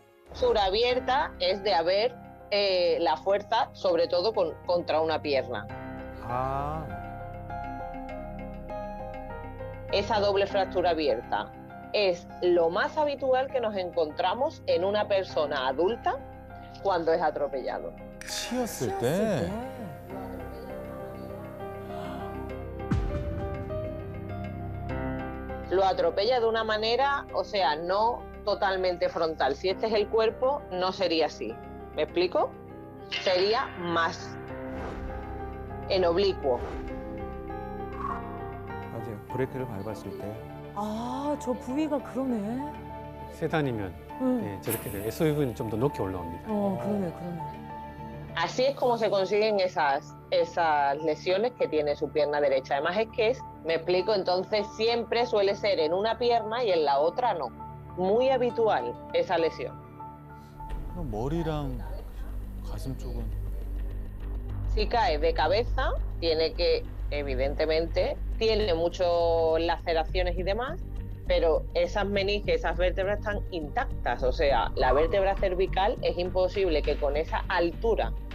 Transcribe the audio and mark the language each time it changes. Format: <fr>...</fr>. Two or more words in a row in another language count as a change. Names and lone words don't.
<es>Fractura abierta es de haber la fuerza, sobre todo contra una pierna. Esa doble fractura abierta es lo más habitual que nos encontramos en una persona adulta cuando es atropellado.</es> <ko>치였을 때?</ko> <es>Lo atropella de una manera, o sea, no totalmente frontal. Si este es el cuerpo, no sería así. ¿Me explico? Sería más en oblicuo.</es> <ko>맞아요. 브레이크를 밟았을 때. 아, 저 부위가 그러네. 세단이면 네, 저렇게 돼요. SUV는 좀 더 높게 올라옵니다. 그러네.</ko> <es>Así es como se consiguen esas lesiones que tiene su pierna derecha. Además es que me explico, entonces siempre suele ser en una pierna y en la otra no. Muy habitual esa lesión.</es> <ko>머리랑 가슴 쪽은</ko> <es>Si cae de cabeza, tiene que, evidentemente, tiene muchas laceraciones y demás, pero esas meninges, esas vértebras están intactas. O sea, la vértebra cervical es imposible que con esa altura.</es>